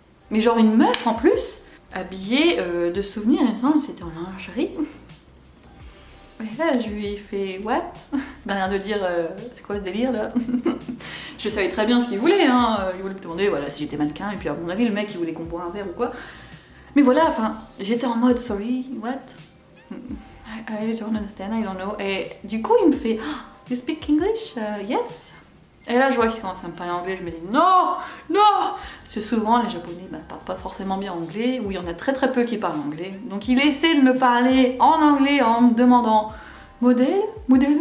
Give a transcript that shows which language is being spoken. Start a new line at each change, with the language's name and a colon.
French: Mais genre une meuf en plus, habillée de souvenirs, il me semble, c'était en lingerie. Et là, je lui ai fait «
English: What ?»
French: D'un air de dire « C'est quoi ce délire là ?» Je savais très bien ce qu'il voulait, hein. Il voulait me demander voilà, si j'étais mannequin, et puis à mon avis, le mec, il voulait qu'on boive un verre ou quoi. Mais voilà, enfin, j'étais en mode «
English: Sorry, what ?» I don't understand, I don't know.
French: Et du coup, il me fait oh, «
English: You speak English? Yes ?»
French: Et là, je vois qu'il commence à me parler anglais, je me dis non, non. Parce que souvent, les Japonais parlent pas forcément bien anglais, ou il y en a très très peu qui parlent anglais. Donc il essaie de me parler en anglais en me demandant modèle, modèle.